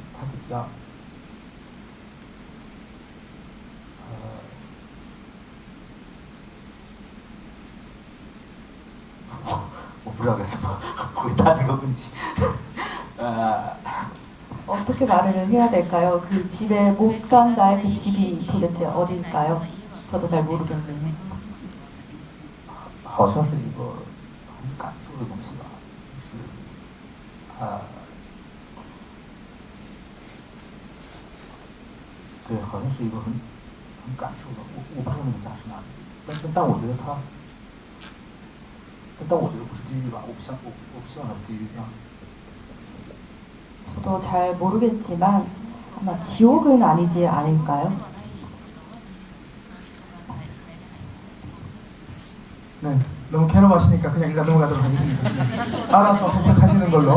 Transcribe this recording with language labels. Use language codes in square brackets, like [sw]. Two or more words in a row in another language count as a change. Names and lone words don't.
[zh] 他的家，我不知道该怎么回答这个问题。 [ko] 어떻게 말을 해야 될까요? 그 집에 못 간다의 그 집이 도대체 어디일까요? 저도 잘 모르겠네요. [zh] 好像是一个很感受的东西吧，就是对，好像是一个很感受的，我不知道那个家是哪里，但我觉得他，但我觉得不是地狱吧，我不希望它是地狱一样。 [ko] 저도 잘 모르겠지만 아마 지옥은 아니지 않을까요? 네, 너무 괴로워하시니까 그냥 일단 넘어가도록 하겠습니다. 네. 알아서 해석하시는 걸로.